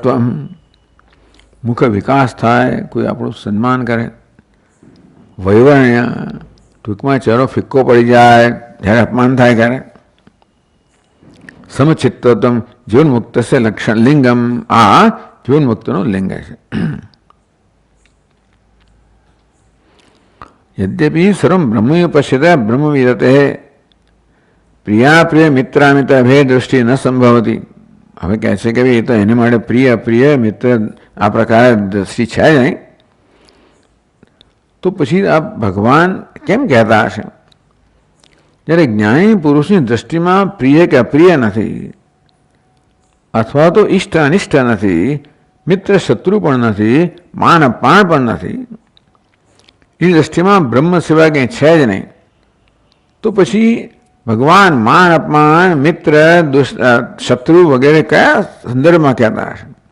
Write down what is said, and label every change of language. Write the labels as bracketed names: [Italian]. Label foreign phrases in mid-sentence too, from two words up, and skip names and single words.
[Gujarati] મુખ વિકાસ થાય, કોઈ આપણું સન્માન કરે. વૈવરણ્ય, ટૂંકમાં ચહેરો ફિક્કો પડી જાય જ્યારે અપમાન થાય ત્યારે. સમચિત્તત્વ જીવનમુક્ત છે લક્ષણ લિંગમ. આ જીવનમુક્તનું લિંગ છે. [Sanskrit] यद्यपि सर्वं ब्रह्म पश्यते ब्रह्म विदते प्रिया प्रिय मित्रामित्र भेद दृष्टि न संभवती. [Gujarati] હવે કહે છે કે એ તો એને માટે પ્રિય પ્રિય મિત્ર આ પ્રકારે દ્રષ્ટિ છે જ નહીં, તો પછી આ ભગવાન કેમ કહેતા હશે? જ્યારે જ્ઞાની પુરુષની દ્રષ્ટિમાં પ્રિય કે અપ્રિય નથી, અથવા તો ઇષ્ટ અનિષ્ટ નથી, મિત્ર શત્રુ પણ નથી, માન અપમાન પણ નથી, એની દ્રષ્ટિમાં બ્રહ્મ સિવાય કંઈ છે જ નહીં, તો પછી ભગવાન માન અપમાન મિત્ર શત્રુ વગેરે કયા સંદર્ભમાં કહેતા હશે?